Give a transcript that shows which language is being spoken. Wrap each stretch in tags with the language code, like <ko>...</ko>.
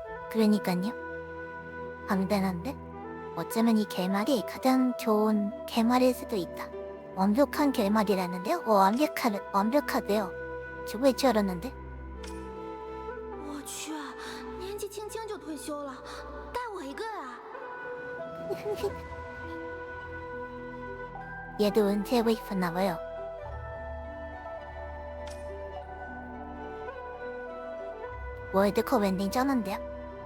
<ko>그러니까요. 방대한데? 어쩌면 이 결말이 가장 좋은 결말일 수도 있다. 완벽한 결말이라는데요? 완벽하대요. 죽을 줄 알았는데?</ko> <zh>我去，年纪轻轻就退休了，带我一个啊！</zh> <ko>얘도 은퇴하고 싶었나 봐요. 월드컵 엔딩 쩌는데요?</ko>